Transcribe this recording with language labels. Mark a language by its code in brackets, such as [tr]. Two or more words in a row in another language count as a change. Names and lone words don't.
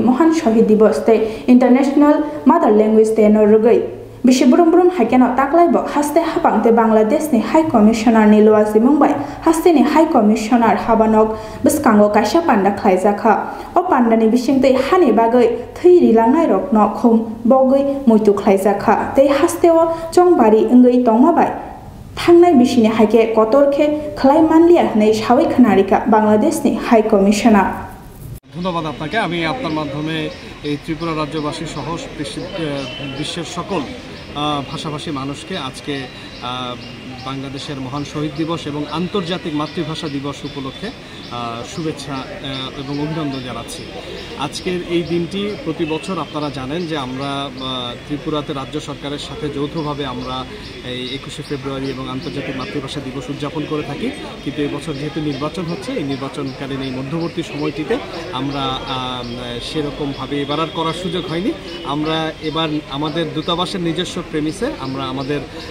[trp] Mohan Shahid Divas te International Mother Language Day no rugai Bishiburum Hakeno Taklaibo haste hapangte Bangladesh ni [en] High Commissioner [trp] ni Luasi Mumbai haste ni [en] High Commissioner [trp] Habanok Biskango Kasha Panda Klaizaka O Panda ni Bishingte Hani Bagai Thiri Langai Rok no Khum Bogui Muitu Klaizaka Te hasteo Jongbari Ngai Tongmabai Thangnai Bishini Hake Kotorke Klaimanlia nei Shawi Khanarika Bangladesh ni [en] High Commissioner [bn] ধন্যবাদ আপনাকে আমি আপনার মাধ্যমে এই ত্রিপুরা রাজ্যবাসী সহ বিশ্বের সকল ভাষাভাষী মানুষকে আজকে বাংলাদেশের মহান শহীদ দিবস এবং আন্তর্জাতিক মাতৃভাষা দিবস উপলক্ষে শুভেচ্ছা এবং অভিনন্দন জানাচ্ছি আজকের এই দিনটি প্রতি বছর আপনারা জানেন যে আমরা ত্রিপুরাতে রাজ্য সরকারের সাথে যৌথভাবে আমরা এই 21শে ফেব্রুয়ারি এবং আন্তর্জাতিক মাতৃভাষা দিবস উদযাপন করে থাকি কিন্তু এই বছর যেহেতু নির্বাচন হচ্ছে এই নির্বাচনকালীন এই মধ্যবর্তী সময়টিতে আমরা সেরকমভাবে এবার আর করার সুযোগ হয়নি আমরা এবার আমাদের দূতাবাসের নিজস্ব প্রেমিসে আমরা আমাদের